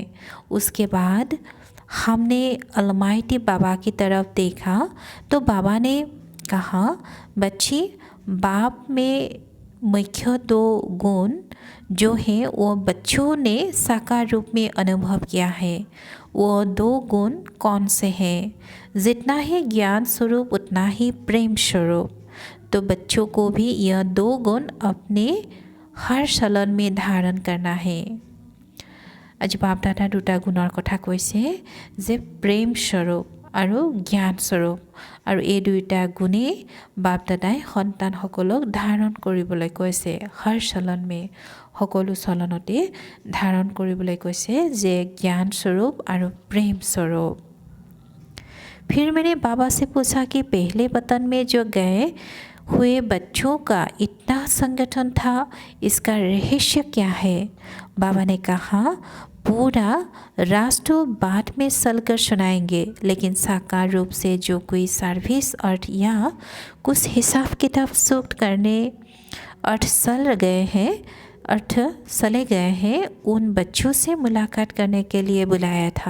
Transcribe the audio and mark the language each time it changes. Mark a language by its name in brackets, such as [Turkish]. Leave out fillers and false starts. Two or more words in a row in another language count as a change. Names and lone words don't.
[Hindi] उसके बाद हमने अलमाइटी बाबा की तरफ देखा तो बाबा ने कहा, बच्ची, बाप में मुख्य 2 गुण जो हैं वो बच्चों ने साकार रूप में अनुभव किया है। वो 2 गुण कौन से हैं? जितना ही ज्ञान स्वरूप उतना ही प्रेम स्वरूप। तो बच्चों को भी यह 2 गुण अपने हर चलन में धारण करना है। [Assamese] आज बाप दादा 2টা গুণৰ কথা কৈছে যে প্ৰেম স্বৰূপ আৰু জ্ঞান স্বৰূপ, আৰু এই 2টা গুণেই বাপ দাদাই সন্তানসকলক ধাৰণ কৰিবলৈ কৈছে। [Hindi] हर चलनमें [Assamese] সকলো চলনতে ধাৰণ কৰিবলৈ কৈছে যে জ্ঞান স্বৰূপ আৰু [Hindi] प्रेम स्वरूप। फिर मैंने बाबा से पूछा कि पहले वतन में जो गए हुए बच्चों का इतना संगठन था, इसका रहस्य क्या है? बाबा ने कहा, पूरा राष्ट्र बाद में चलकर सुनाएंगे, लेकिन साकार रूप से जो कोई सर्विस अर्थ या कुछ हिसाब किताब सूक्त करने अर्थ चले गए हैं, उन बच्चों से मुलाकात करने के लिए बुलाया था।